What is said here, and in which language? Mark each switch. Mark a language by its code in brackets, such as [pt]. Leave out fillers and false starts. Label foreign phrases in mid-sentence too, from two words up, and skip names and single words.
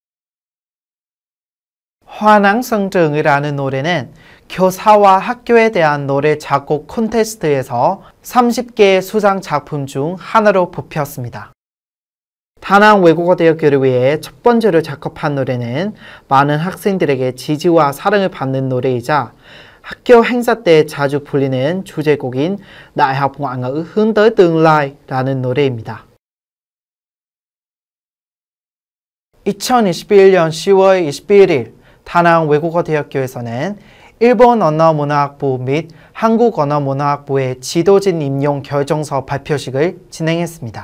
[ko] 화낭성정이라는 노래는 교사와 학교에 대한 노래 작곡 콘테스트에서 30개의 수상 작품 중 하나로 뽑혔습니다. 다낭 외국어대학교를 위해 첫 번째로 작곡한 노래는 많은 학생들에게 지지와 사랑을 받는 노래이자 학교 행사 때 자주 불리는 주제곡인 Đại học Ngoại ngữ hướng tới tương lai 라는 노래입니다. 2021년 10월 21일 다낭 외국어대학교에서는 일본 언어문화학부 및 한국 언어문화학부의 지도진 임용 결정서 발표식을 진행했습니다.